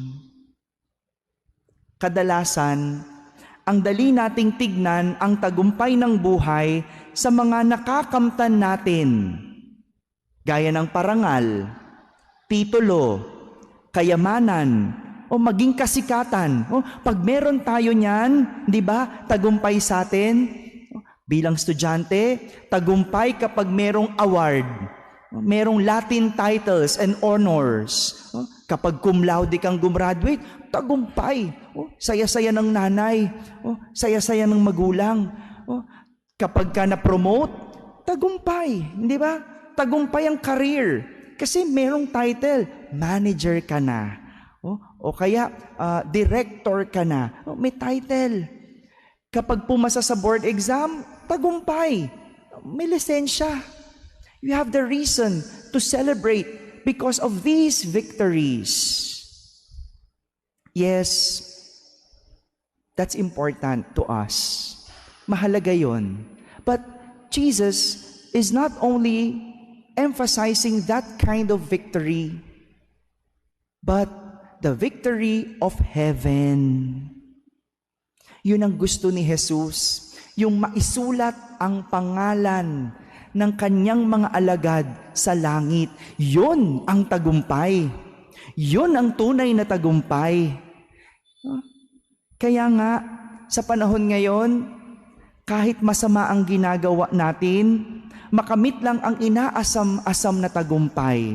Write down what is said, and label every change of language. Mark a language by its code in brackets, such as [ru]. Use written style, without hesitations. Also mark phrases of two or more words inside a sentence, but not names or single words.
[tl] Kadalasan, ang dali nating tignan ang tagumpay ng buhay sa mga nakakamtan natin, gaya ng parangal, titulo, kayamanan, o maging kasikatan. Pag meron tayo niyan, di ba, tagumpay sa atin. Bilang estudyante, tagumpay kapag merong award, merong [en] Latin titles and honors. [tl] Kapag [la] cum laude [tl] kang gumraduate, tagumpay. Saya-saya ng nanay, saya-saya ng magulang. Kapag ka na-promote, tagumpay, hindi ba? Tagumpay ang career. Kasi merong title, manager ka na. O kaya, director ka na. May title. Kapag pumasa sa board exam, tagumpay. May lisensya. [en] You have the reason to celebrate because of these victories. Yes, that's important to us. [tl] Mahalaga yun. [en] But Jesus is not only emphasizing that kind of victory, but the victory of heaven. [tl] Yun ang gusto ni Jesus, yung maisulat ang pangalan ng kanyang mga alagad sa langit. Yun ang tagumpay. Yun ang tunay na tagumpay. Kaya nga, sa panahon ngayon, kahit masama ang ginagawa natin, makamit lang ang inaasam-asam na tagumpay.